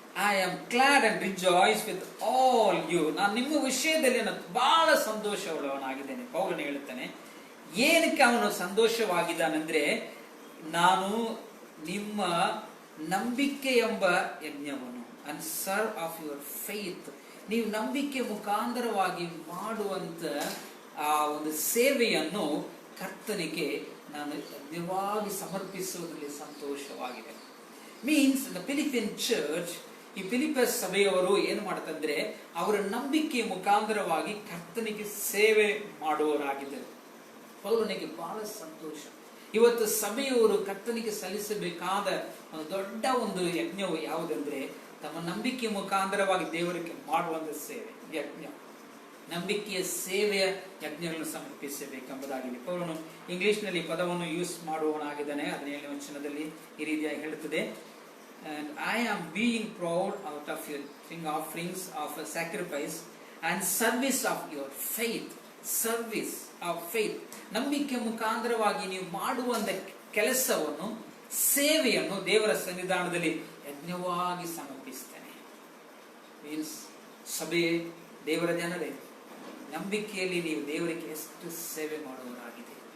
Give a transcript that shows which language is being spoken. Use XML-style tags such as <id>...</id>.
<en>I am glad and rejoice with all you.</en> <kn>ನಾನು ನಿಮ್ಮ ವಿಷಯದಲ್ಲಿ ನಾನು ಬಹಳ ಸಂತೋಷವುಳ್ಳವನಾಗಿದ್ದೇನೆ. ಪೌಲನು ಹೇಳುತ್ತಾನೆ, ಏನಕ್ಕೆ ಅವನು ಸಂತೋಷವಾಗಿದ್ದಾನೆಂದ್ರೆ, ನಾನು ನಿಮ್ಮ ನಂಬಿಕೆ ಎಂಬ ಯಜ್ಞವನ್ನು,</kn> <en>and serve of your faith,</en> <kn>ನೀವು ನಂಬಿಕೆ ಮುಖಾಂತರವಾಗಿ ಮಾಡುವಂತ ಆ ಒಂದು ಸೇವೆಯನ್ನು ಕರ್ತನಿಗೆ ನಾನು ಯಜ್ಞವಾಗಿ ಸಮರ್ಪಿಸುವುದರಲ್ಲಿ ಸಂತೋಷವಾಗಿದೆ.</kn> <en>means the Philippian church,</en> <kn>ಈ ಫಿಲಿಪಸ್ ಸಭೆಯವರು ಏನು ಮಾಡ್ತಂದ್ರೆ, ಅವರ ನಂಬಿಕೆಯ ಮುಖಾಂತರವಾಗಿ ಕರ್ತನಿಗೆ ಸೇವೆ ಮಾಡುವವರಾಗಿದ್ದರು. ಪೌಲನಿಗೆ ಬಹಳ ಸಂತೋಷ. ಇವತ್ತು ಸಭೆಯವರು ಕರ್ತನಿಗೆ ಸಲ್ಲಿಸಬೇಕಾದ ಒಂದು ದೊಡ್ಡ ಒಂದು ಯಜ್ಞವು ಯಾವುದಂದ್ರೆ, ತಮ್ಮ ನಂಬಿಕೆಯ ಮುಖಾಂತರವಾಗಿ ದೇವರಿಗೆ ಮಾಡುವಂತ ಸೇವೆ, ಯಜ್ಞ, ನಂಬಿಕೆಯ ಸೇವೆಯ ಯಜ್ಞಗಳನ್ನು ಸಮರ್ಪಿಸಬೇಕೆಂಬುದಾಗಿದೆ. ಪೌಲನು ಇಂಗ್ಲಿಷ್ನಲ್ಲಿ ಪದವನ್ನು ಯೂಸ್ ಮಾಡುವವನಾಗಿದ್ದಾನೆ. 17ನೇ ವಚನದಲ್ಲಿ ಈ ರೀತಿಯಾಗಿ ಹೇಳುತ್ತದೆ,</kn> <en>and I am being proud out of your offerings of a sacrifice and service of your faith. Service of faith,</en> <kn>ನಂಬಿಕೆ ಮುಖಾಂತರವಾಗಿ ನೀವು ಮಾಡುವಂತ ಕೆಲಸವನ್ನು, ಸೇವೆಯನ್ನು ದೇವರ ಸನ್ನಿಧಾನದಲ್ಲಿ ಯಜ್ಞವಾಗಿ ಸಮರ್ಪಿಸ್ತೇನೆ. ಮೀನ್ಸ್ ಸಭೆ, ದೇವರ ಜನರೇ, ನಂಬಿಕೆಯಲ್ಲಿ ನೀವು ದೇವರಿಗೆ ಎಷ್ಟು ಸೇವೆ ಮಾಡುವವರಾಗಿದೆ.</kn>